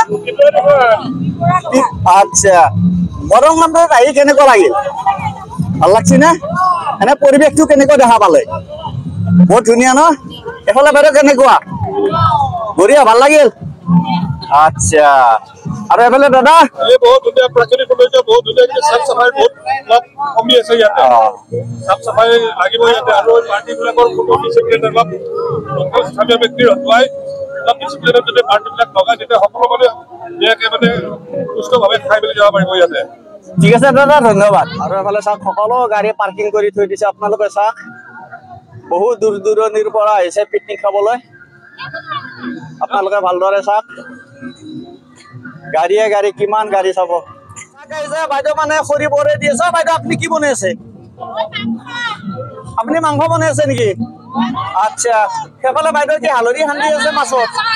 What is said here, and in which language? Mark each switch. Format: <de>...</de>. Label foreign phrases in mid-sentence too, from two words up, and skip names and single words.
<as>আচ্ছা মৰাণ কামদেৱত আহি কেনেকুৱা লাগিল? ভাল লাগছে না এনে পৰিৱেশটো কেনেকুৱা দেখা পালে বহুত ধুনীয়া ন এফালে বাইদেউ কেনেকুৱা বঢ়িয়া ভাল লাগিল আচ্ছা আৰু এফালে দাদা</as> <hi>बहुत धुनिया प्राकृतिक सौंदर्य बहुत धुनिया साफ सफाई बहुत कमी</hi> <as>আছে ইয়াতে সাফ সফাই লাগিব ইয়াতে আৰু পাৰ্টিবিলাকৰ কোনো ডিসিপ্লিন অলপ লোকেল স্থানীয় ব্যক্তিৰ হতুৱাই অলপ ডিসিপ্লিনত যদি পাৰ্টিবিলাক লগাই তেতিয়া সকলো মানে ইয়াকে মানে সুস্থভাৱে খাই মেলি যাব পাৰিব ইয়াতে ঠিক আছে দাদা ধন্যবাদ আৰু এফালে চাওক সকলো গাড়ী পাৰ্কিং কৰি থৈ দিছে আপোনালোকে চাওক বহুত দূৰ দূৰণিৰ পৰা আহিছে পিকনিক খাবলৈ আপোনালোকে ভালদৰে চাওক গাড়ীয়ে গাড়ী কিমান গাড়ী চাব বাইদেউ মানে খৰি বৰে দি আছে বাইদেউ আপুনি কি বনাই আছে আপুনি মাংস বনাই আছে নেকি আচ্ছা সেইফালে বাইদেউ কি হালধি সানি আছে মাছত</as>